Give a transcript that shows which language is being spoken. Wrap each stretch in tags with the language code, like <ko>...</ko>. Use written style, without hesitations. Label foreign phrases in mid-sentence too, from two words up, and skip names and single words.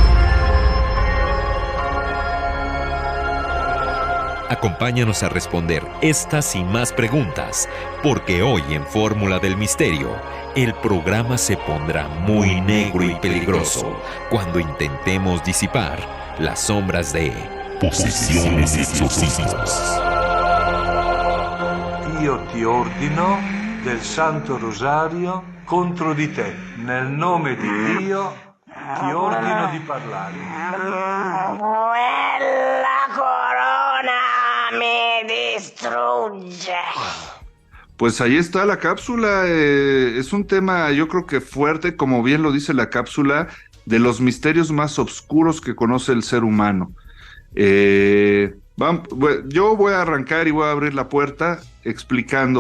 <es>Acompáñanos a responder estas y más preguntas, porque hoy en Fórmula del Misterio, el programa se pondrá muy negro y peligroso cuando intentemos disipar las sombras de posesiones y exorcismos.</es> <it>Io ti ordino del Santo Rosario contro di te. Nel nome di Dio ti ordino di parlare. La corona me distrugge.</it> <es>Pues ahí está la cápsula. Es un tema, yo creo que fuerte, como bien lo dice la cápsula, de los misterios más oscuros que conoce el ser humano. Yo voy a arrancar y voy a abrir la puerta explicando.</es>